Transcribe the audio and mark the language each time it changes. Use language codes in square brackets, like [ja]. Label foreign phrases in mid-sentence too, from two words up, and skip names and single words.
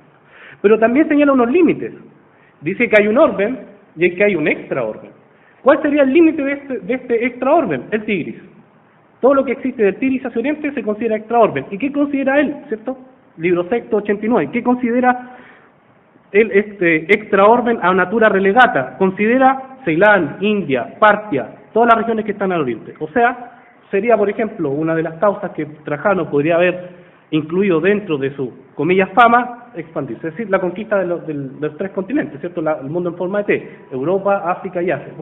[es] Pero también señala unos límites. Dice que hay un orden y que hay un extraorden. ¿Cuál sería el límite de este extraorden? El Tigris. Todo lo que existe del Tigris hacia Oriente se considera extraorden. ¿Y qué considera él? ¿Cierto? Libro sexto, 89. ¿Qué considera él extraorden [la] a natura relegata? [es] Considera Ceilán, India, Partia, todas las regiones que están al oriente. O sea, sería, por ejemplo, una de las causas que Trajano podría haber incluido dentro de su, comillas, fama, expandirse. Es decir, la conquista de los 3 continentes, ¿cierto? El mundo en forma de T, Europa, África y Asia.